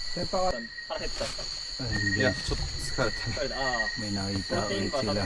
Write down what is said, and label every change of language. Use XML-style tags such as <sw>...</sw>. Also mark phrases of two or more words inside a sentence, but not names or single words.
<tl>Ayun,</tl> <ja>いや</ja> <tl>guys,</tl> <ja>ちょっと疲れた。</ja> <tl>may nakita ulit sila.</tl>